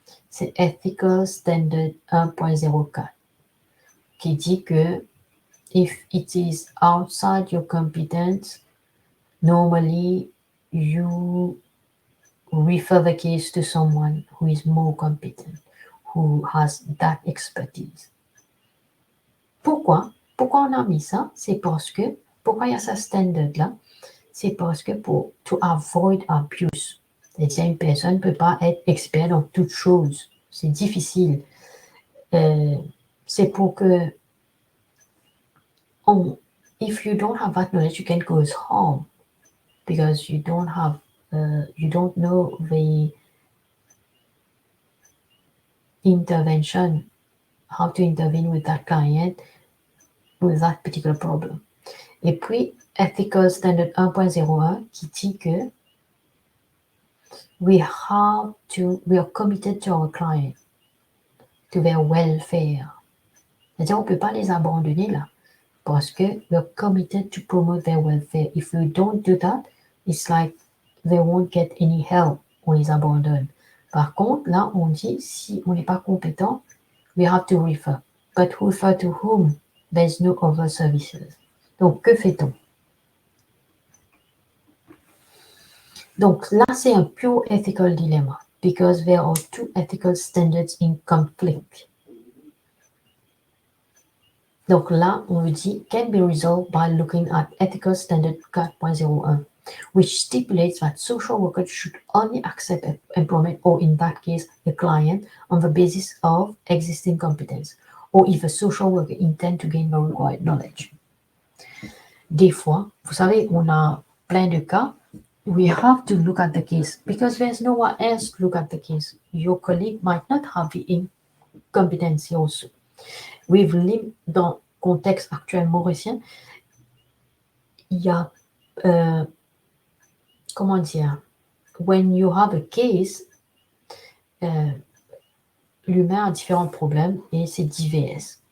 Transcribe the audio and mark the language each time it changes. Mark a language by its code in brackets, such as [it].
[fr] C'est [en] Ethical Standard 1.04 [fr] qui dit que [en] if it is outside your competence, normally you refer the case to someone who is more competent, who has that expertise. [fr] Pourquoi on a mis ça? C'est parce que, pourquoi il y a ce standard-là? C'est parce que [en] to avoid abuse. [fr] C'est-à-dire une personne ne peut pas être expert dans toutes choses. C'est difficile. C'est pour que [en] if you don't have that knowledge, you can cause harm because you don't know the intervention, how to intervene with that client with that particular problem. [fr] Et puis, [en] Ethical Standard 1.01 [fr] qui dit que [en] we are committed to our client, to their welfare. [fr] C'est-à-dire, on ne peut pas les abandonner là, parce que [en] we're committed to promote their welfare. If we don't do that, it's like they won't get any help. [fr] On les abandonne. Par contre, là, on dit, si on n'est pas compétent, [en] we have to refer. But refer to whom? There's no other services. [fr] Donc, que fait-on? Donc, là, c'est un [en] pure ethical dilemma because there are two ethical standards in conflict. [fr] Donc là, on me dit [en] can be resolved by looking at Ethical Standard 4.01, which stipulates that social workers should only accept employment, or in that case, a client, on the basis of existing competence, or if a social worker intends to gain the required knowledge. [fr] Des fois, vous savez, on a plein de cas. [en] We have to look at the case because there's no one else to look at the case. Your colleague might not have the competency also. [fr] Dans le contexte actuel mauricien, il y a, comment dire, [en] when you have a case, [fr] l'humain a différents problèmes et c'est divers.